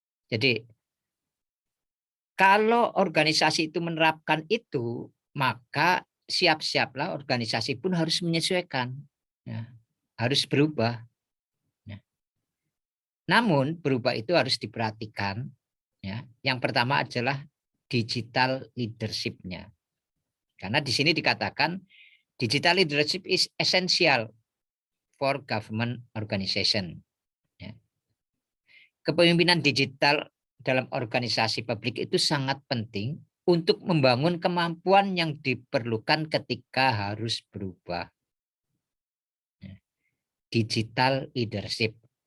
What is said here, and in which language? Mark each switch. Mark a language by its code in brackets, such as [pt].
[id] Jadi kalau organisasi itu menerapkan itu, maka siap-siaplah organisasi pun harus menyesuaikan ya, harus berubah ya. Namun berubah itu harus diperhatikan ya. Yang pertama adalah digital leadership-nya. Karena di sini dikatakan [en] digital leadership is essential for government organization. [id] Ya. Kepemimpinan digital dalam organisasi publik itu sangat penting untuk membangun kemampuan yang diperlukan ketika harus berubah. Ya. [en] Digital leadership.